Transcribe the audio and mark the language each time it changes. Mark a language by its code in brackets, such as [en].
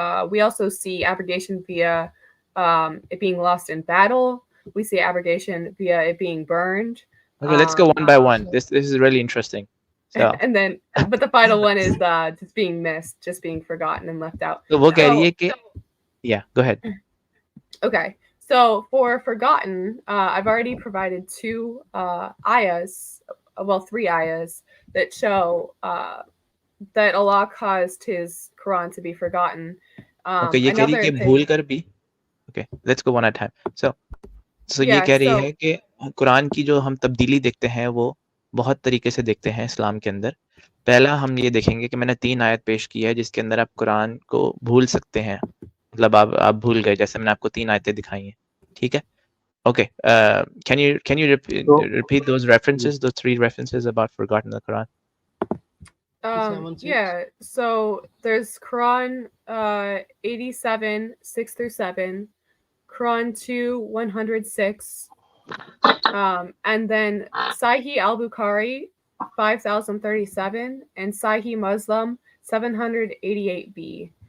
[en] We also see abrogation via it being lost in battle. We see abrogation via it being burned. Okay, let's go one by one. This is really interesting. So And then, but the final one is just being missed, just being forgotten and left out. [ur] وہ کہہ رہی ہے کہ [en] yeah, go ahead. Okay, so for forgotten, I've already provided 2 ayahs, well 3 ayahs that show that Allah caused his Quran to be forgotten. [ur] Okay, یہ کہہ رہی ہے کہ بھول کر بھی. [en] Okay, let's go one at a time. [ur] So یہ کہہ رہی ہے کہ قرآن کی جو ہم تبدیلی دیکھتے ہیں وہ بہت طریقے سے دیکھتے ہیں اسلام کے اندر. پہلا ہم یہ دیکھیں گے کہ میں نے 3 آیت پیش کی ہے جس کے اندر آپ قرآن کو بھول سکتے ہیں, مطلب آپ بھول گئے, جیسے میں نے آپ کو 3 آیتیں دکھائی ہیں. ٹھیک ہے, okay. [en] Can you repeat those references, those 3 references about forgotten the Quran? Yeah, so there's Quran 87 6 through 7, Quran 2 106, and then Sahih al-Bukhari 5037 and Sahih Muslim 788b.